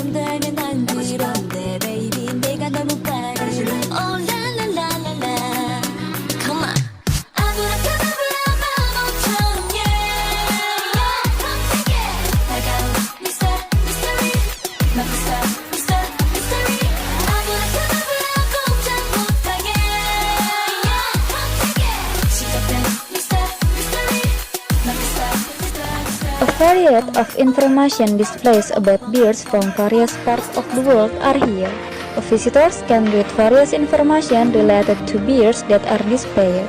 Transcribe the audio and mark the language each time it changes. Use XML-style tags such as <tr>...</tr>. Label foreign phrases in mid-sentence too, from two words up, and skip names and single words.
<ko>더 알면 난 그런데 baby 내가 너무 빠르네</ko> <en>Oh la la la la la Come on</en> <ko>아브라카다브라 마법처럼</ko> <en>yeah Come take it</en> <ko>다가온 Mr. Mystery Mr. Mystery 아브라카다브라 꼼짝 못하게</ko> <en>yeah Come take it</en> <ko>시작된 Mr.</ko> <en>A variety of information displays about bears from various parts of the world are here. Visitors can read various information related to bears that are displayed.</en>